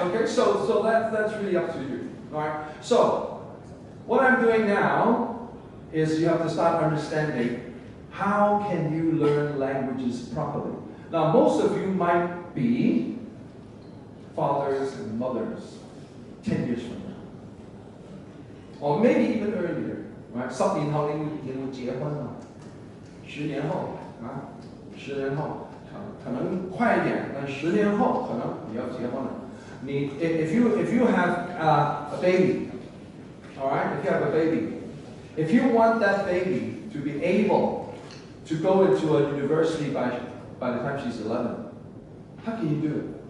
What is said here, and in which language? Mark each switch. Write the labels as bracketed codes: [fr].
[en] Okay, so that's really up to you. Alright? So, what I'm doing now is you have to start understanding how can you learn languages properly. Now, most of you might be fathers and mothers 10 years from now. Or maybe even earlier. Right? [zh] 10年後你會結婚啊？10年後啊？10年後可能快一點，但10年後可能你要結婚了。 [en] if you have a baby, all right, if you have a baby, if you want that baby to be able to go into a university by the time she's 11, how can you do it?